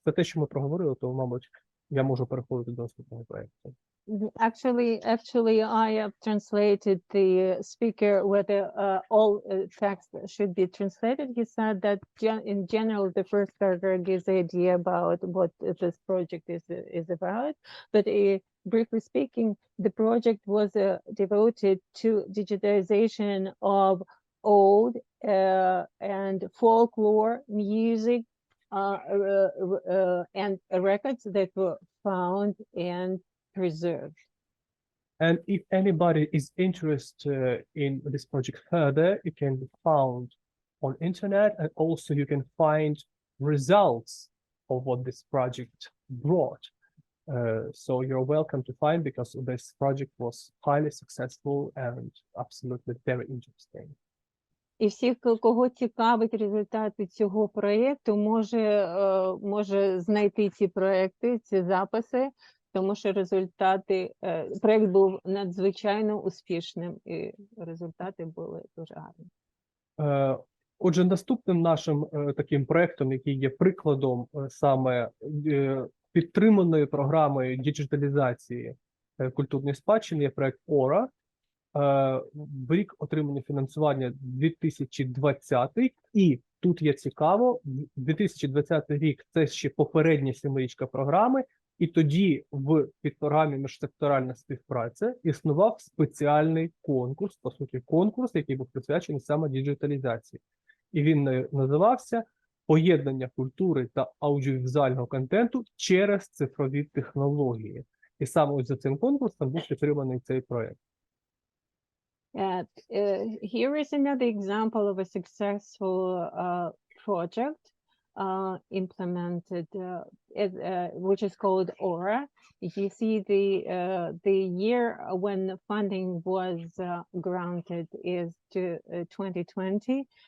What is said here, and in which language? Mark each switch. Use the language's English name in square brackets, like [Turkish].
[Ukrainian] Це те, що ми проговорили, то, мабуть, я можу переходити до наступного проекту. [English] Actually, I have translated the speaker whether all text should be translated. He said that in general, the first paragraph gives the idea about what this project is about. But briefly speaking, the project was devoted to digitization of old and folklore music and records that were found and preserved. And if anybody is interested in this project further, it can be found on internet, and also you can find results of what this project brought. So you're welcome to find, because this project was highly successful and absolutely very interesting. [Ukrainian] І всіх, кого цікавить результати цього проєкту, може знайти ці проєкти, ці записи, тому що проєкт був надзвичайно успішним, і результати були дуже гарні. Отже, наступним нашим таким проєктом, який є прикладом саме підтриманої програмою діджиталізації культурної спадщини, є проєкт ОРА. В рік отримання фінансування 2020, і тут є цікаво, 2020 рік – це ще попередня 7-річка програми, і тоді в підпрограмі «Міжсекторальна співпраця» існував спеціальний конкурс, по суті конкурс, який був присвячений саме діджиталізації. І він називався «Поєднання культури та аудіовізуального контенту через цифрові технології». І саме ось за цим конкурсом був підтриманий цей проект. [English] Here is another example of a successful project implemented, which is called Aura. You see the year when the funding was granted is to 2020.